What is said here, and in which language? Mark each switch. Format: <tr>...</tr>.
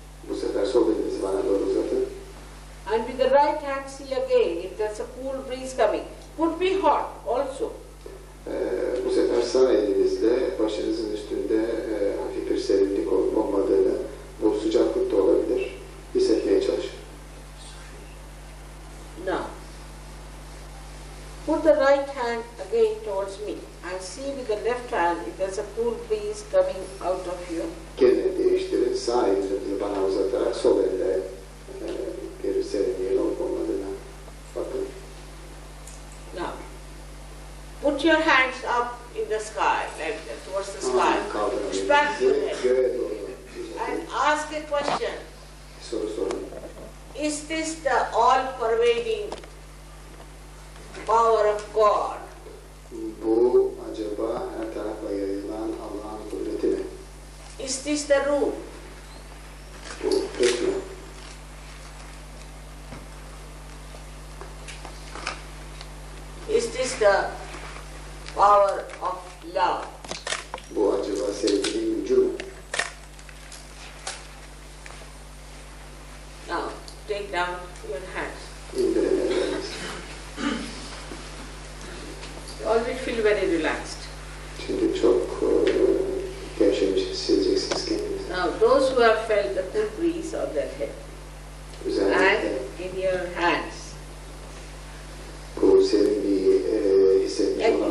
<tr>Bu sefer sol elinizi bana doğru uzatın.</tr> <en>And with the right hand see again if there's a cool breeze coming. Could be hot also.</en> <tr>Bu sefer sağ elinizle başınızın üstünde hafif bir serinlik olup olmadığını, bu sıcaklık da olabilir, hissetmeye çalışın.</tr> <en>Now, put the right hand again towards me and see with the left hand if there's a cool breeze coming out of you.</en> <tr>Gene değiştirin, sağ elinizi bana uzatarak sol elle bir serinliğin olup olmadığına bakın.</tr> <en>Now, put your hands up in the sky, like that, towards the sky. Push back your head</en> <tr>Göğe doğru</tr> <en>and</en> <tr>uzatın.</tr> <en>ask a question.</en> <tr>Soru sorun.</tr> <en>Is this the all-pervading power of God?</en> <tr>Bu acaba her tarafa yayılan Allah'ın kudreti mi?</tr> <en>Is this the rule?</en> <tr>Bu hükmü.</tr> <en>Is this the power of love?</en> <tr>Bu acaba sevginin gücü mü?</tr> <en>Now, take down your hands.</en> <tr>İndirin ellerinizi.</tr> <en>You always feel very relaxed.</en> <tr>Şimdi çok gevşemiş hissedeceksiniz kendinizi.</tr> <en>Now, those who have felt the cool breeze on their head and</en> <tr>Özellikle</tr> <en>in your hands,</en> <tr>bu serinliği hissetmiş</tr>